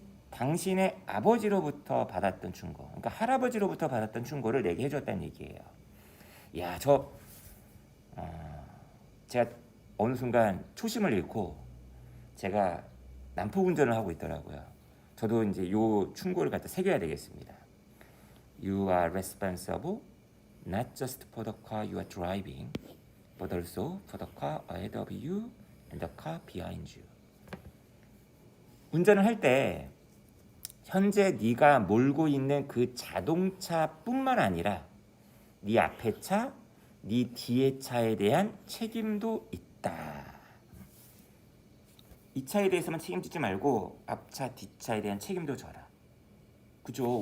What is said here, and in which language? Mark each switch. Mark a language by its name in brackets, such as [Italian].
[Korean] 당신의 아버지로부터 받았던 충고, 그러니까 할아버지로부터 받았던 충고를 내게 해줬다는 얘기예요. 야, 제가 어느 순간 초심을 잃고 제가 난폭 운전을 하고 있더라고요. 저도 이제 요 충고를 갖다 새겨야 되겠습니다. [English] You are responsible not just for the car you are driving, but also for the car ahead of you and the car behind you. [Korean] 운전을 할 때 현재 네가 몰고 있는 그 자동차뿐만 아니라 네 앞에 차, 네 뒤에 차에 대한 책임도 있다. 이 차에 대해서만 책임지지 말고 앞차, 뒷차에 대한 책임도 져라. 그죠?